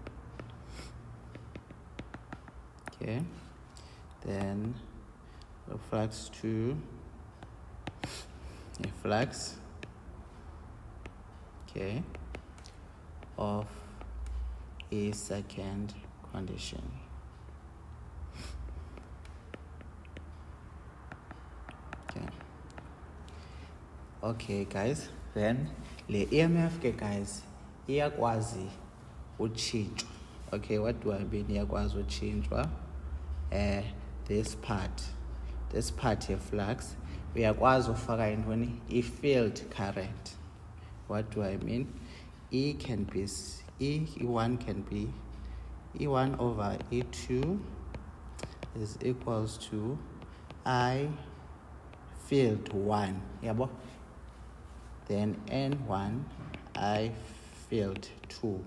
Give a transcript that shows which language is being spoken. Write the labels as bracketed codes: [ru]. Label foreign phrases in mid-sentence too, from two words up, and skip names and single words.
[en] Okay, then flux 2, a flux, okay, of a second condition. Okay guys, then the EMF guys [xh] iyakwazi uchinjwa. [en] Okay, what do I mean [xh] iyakwazi uchinjwa? [en] This part of flux [xh] uyakwazi ufaka intoni [en] i-field current. What do I mean? E1 can be E1 over E2 is equals to I field 1, yabo? Then N1 I field 2.